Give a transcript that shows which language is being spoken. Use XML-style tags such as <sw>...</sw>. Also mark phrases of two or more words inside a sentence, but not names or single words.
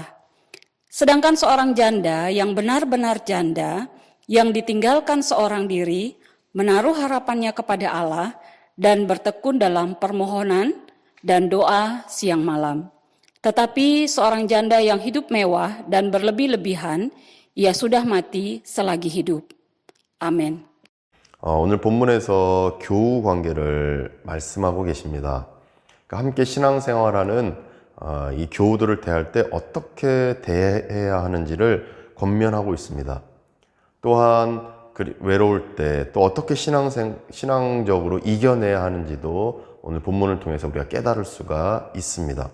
<id>Sedangkan seorang janda yang benar-benar janda, yang ditinggalkan seorang diri, menaruh harapannya kepada Allah dan bertekun dalam permohonan dan doa siang malam. Tetapi seorang janda yang hidup mewah dan berlebih-lebihan, ia sudah mati selagi hidup.</id> <ko>아멘. 오늘 본문에서 교우 관계를 말씀하고 계십니다. 그러니까 함께 신앙생활하는 이 교우들을 대할 때 어떻게 대해야 하는지를 권면하고 있습니다. 또한 외로울 때 또 어떻게 신앙적으로 이겨내야 하는지도 오늘 본문을 통해서 우리가 깨달을 수가 있습니다.</ko>